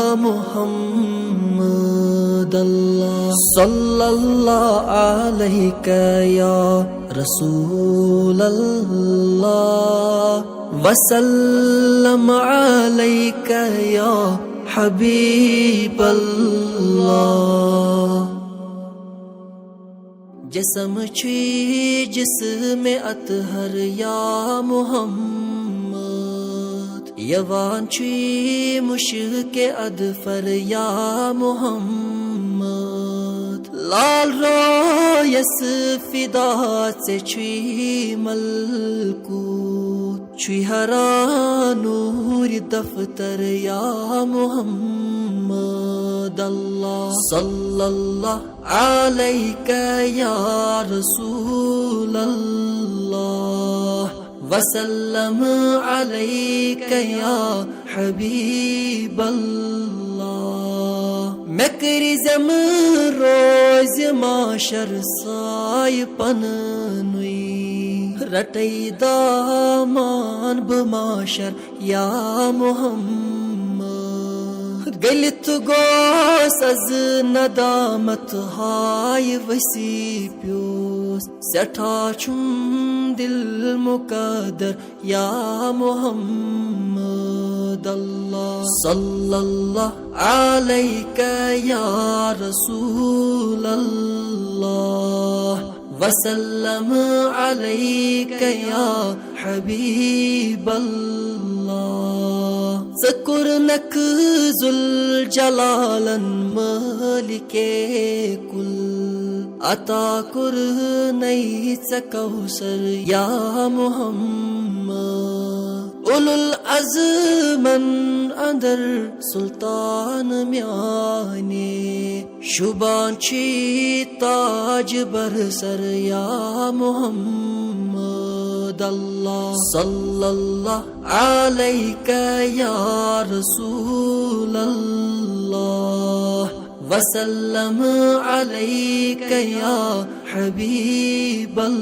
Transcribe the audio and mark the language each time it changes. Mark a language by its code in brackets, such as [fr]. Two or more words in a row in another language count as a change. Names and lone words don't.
[ar] محمد اللہ صلی اللہ علیہ یا رسول اللہ وسلم علیک یا حبیب [ks] اللہ جسم چھوئی جسم اطہر یا محمد یوان چھوئی مشک ادفر یا محمد لال رویس فدا سے چھوئی ملکوت چھوئی ہرا نور دفتر یا محمد [ar] اللہ صلی اللہ علیک یا رسول اللہ وسلم علیک یا حبیب [ks] اللہ مکرزم روز معاشر سائے پننوی رٹی دامان بماشر یا محمد گلت گوس از ندامت ہائے وسیع پیوس سٹھا چھم دل مقدر یا [ar] محمد اللہ صلی اللہ علیہ یا رسول اللہ وسلم علیک یا حبیب اللہ [ks] ذکر نک ذوالجلالن مالک کل عطا کر نئی کوثر یا محمد اولو العزمن اندر سلطان میانے شبان چی تاج برسر یا محمد [ar] اللہ صلی اللہ علیہ یا رسول اللہ وسلم علیک یا حبیب